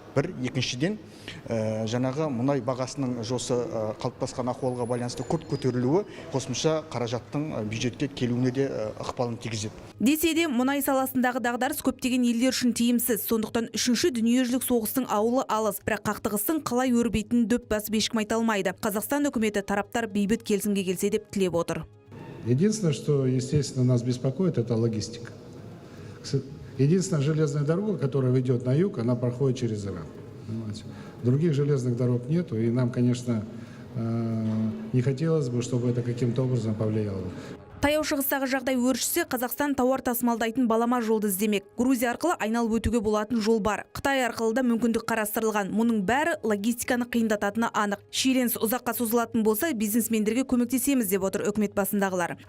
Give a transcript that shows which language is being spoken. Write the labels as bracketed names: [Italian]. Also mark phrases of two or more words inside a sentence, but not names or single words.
[Kazakh] Бір, екіншіден жаңағы мұнай бағасының жосы қалыптасқан ахуалға байланысты күрт көтерілуі қосымша қаражаттың бюджетке келуіне де ықпалын тигізеді. Десе де мұнай саласындағы дағдарыс көптеген елдер үшін тиімсіз. Сондықтан үшінші дүниежүзілік соғыстың ауылы алыс, бірақ қақтығыстың қалай өрбейтінін дөп басып ешкім айта алмайды. Қазақстан үкіметі тараптар бейбіт келісімге келсе деп тілеп отыр. [Russian] Единственное, что, естественно, нас беспокоит, это логистика. Единственная железная дорога, которая ведет на юг, она проходит через Иран. Других железных дорог нету, и нам, конечно, не хотелось бы, чтобы это каким-то образом повлияло. [Kazakh] Таяу шығыстағы жағдай өршісе, Қазақстан тауар тасымалдайтын балама жолды іздемек. Грузия арқылы айналып өтуге болатын жол бар. Қытай арқылы да мүмкіндік қарастырылған. Мұның бәрі логистиканы қиындататыны анық. Шиеленіс ұзаққа созылатын болса, бизнесмендерге көмектесеміз деп отыр үкімет басындағылар.